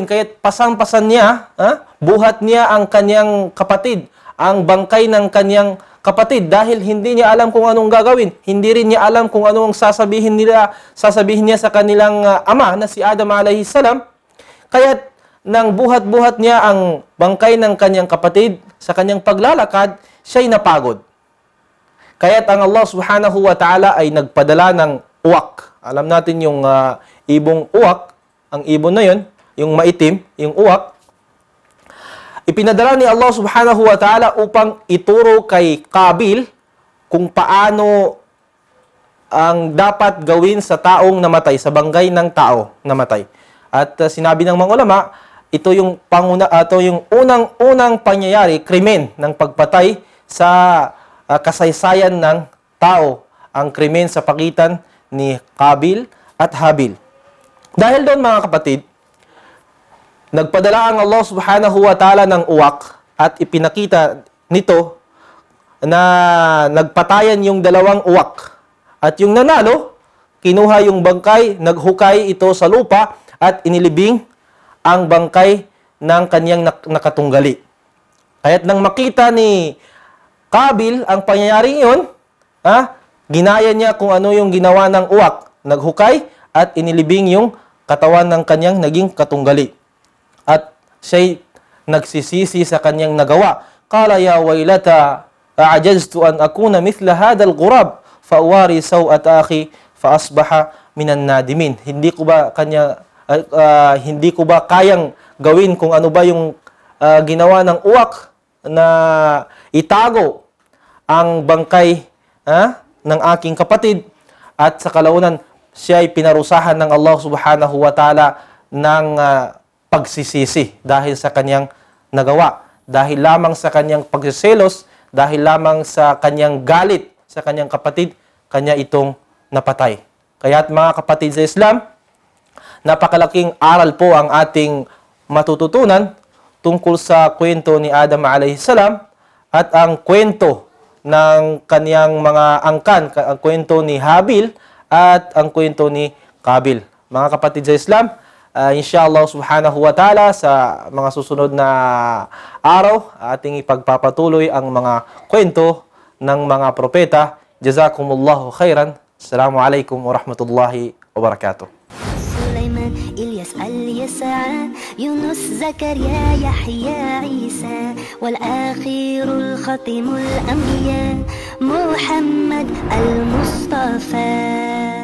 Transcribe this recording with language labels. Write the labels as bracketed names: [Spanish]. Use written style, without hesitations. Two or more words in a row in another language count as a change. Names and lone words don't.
[Filipino] Kaya pasang-pasan niya, buhat niya ang kanyang kapatid, ang bangkay ng kanyang kapatid, dahil hindi niya alam kung anong gagawin. Hindi rin niya alam kung anong sasabihin niya sa kanilang ama na si Adam [Arabic] عليه السلام. [Filipino] Kaya nang buhat-buhat niya ang bangkay ng kanyang kapatid sa kanyang paglalakad, siya'y napagod. Kaya't ang [Arabic] الله سبحانه وتعالى [Filipino] ay nagpadala ng uwak. Alam natin yung ibong uwak, ang ibon na yun, yung maitim, yung uwak, ipinadala ni [Arabic] الله سبحانه وتعالى [Filipino] upang ituro kay Qabil kung paano ang dapat gawin sa taong namatay, sa banggay ng tao namatay. At sinabi ng mga ulama, ito yung yung unang pangyayari, krimen ng pagpatay sa kasaysayan ng tao, ang krimen sa pagitan ni Qabil at Habil. Dahil doon mga kapatid, nagpadala ang [Arabic] الله سبحانه وتعالى [Filipino] ng uwak at ipinakita nito na nagpatayan yung dalawang uwak. At yung nanalo, kinuha yung bangkay, naghukay ito sa lupa at inilibing ang bangkay ng kanyang nakatunggali. Kaya't nang makita ni Qabil ang pangyayaring yun, ginaya niya kung ano yung ginawa ng uwak. Naghukay at inilibing yung katawan ng kanyang naging katunggali. At siya'y nagsisisi sa kanyang nagawa. [Arabic] قال يا ويلتا أعجزت أن أكون مثل هذا الغراب فأواري سوأة أخي فأصبح من النادمين. [Filipino] Hindi ko ba kayang gawin kung ano ba yung ginawa ng uwak na itago ang bangkay ng aking kapatid, at sa kalaunan siya ay pinarusahan ng [Arabic] الله سبحانه وتعالى [Filipino] ng pagsisisi dahil sa kanyang nagawa, dahil lamang sa kanyang pagsiselos, dahil lamang sa kanyang galit sa kanyang kapatid, kanya itong napatay. Kaya't mga kapatid sa Islam, napakalaking aral po ang ating matututunan tungkol sa kwento ni Adam [Arabic] عليه السلام [Filipino] at ang kwento ng kaniyang mga angkan, ang kwento ni Habil at ang kwento ni Qabil. Mga kapatid sa Islam, [Arabic] إن شاء الله سبحانه وتعالى [Filipino] sa mga susunod na araw, ating ipagpapatuloy ang mga kwento ng mga propeta. [Arabic] جزاكم الله خيرا السلام عليكم ورحمة الله وبركاته. سليمان إلياس اليسع يونس زكريا يحيى عيسى والآخر الختم الأنبياء محمد المصطفى.